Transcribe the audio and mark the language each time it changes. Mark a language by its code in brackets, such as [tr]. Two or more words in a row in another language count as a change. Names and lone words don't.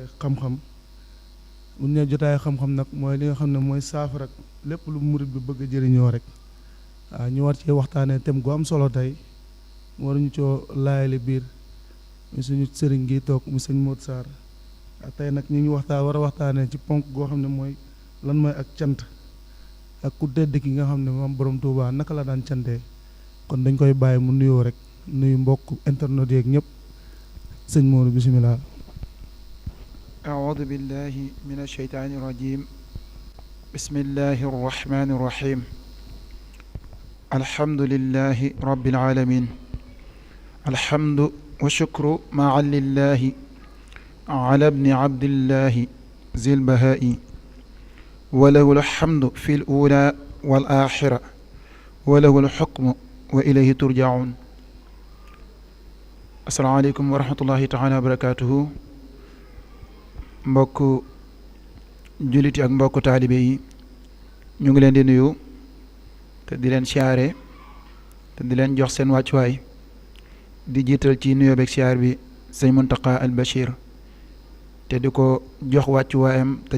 [wo] xam-xam bu ñu nee jotaay xam-xam nag mooy li nga xam ne mooy saafara lépp lu murit bi bëgg a jëriñoo rek waaw ñu war cee waxtaanee thème gu am solo tey waruñu coo laayali biir muy suñu sëriñ gi toog mu sëñ Modou Sarr tey nag ñu ngi war a waxtaanee ci ponk goo xam ne mooy lan mooy ak cant ak ku tedd ki nga xam ne Maam Borom Touba naka la daan cantee kon dañ koy bàyyi mu nuyoo rek nuyu mbokk internet yeeg ñëpp sëñ Modou bisimilah. [ar] أعوذ بالله من الشيطان الرجيم بسم الله الرحمن الرحيم الحمد لله رب العالمين الحمد والشكر معا لله على ابن عبد الله ذي البهاء وله الحمد في الأولى والآخرة وله الحكم وإليه ترجعون السلام عليكم ورحمة الله تعالى وبركاته [wo] mbokk jullit yi ak mbokk taalibe yi ñu ngi leen di nuyu te di leen siyaare te di leen jox seen wàccuwaay di jiital ci nuyoo beeg siyaar bi sëñ Mountakha al Bachir te di ko jox wàccuwaayam te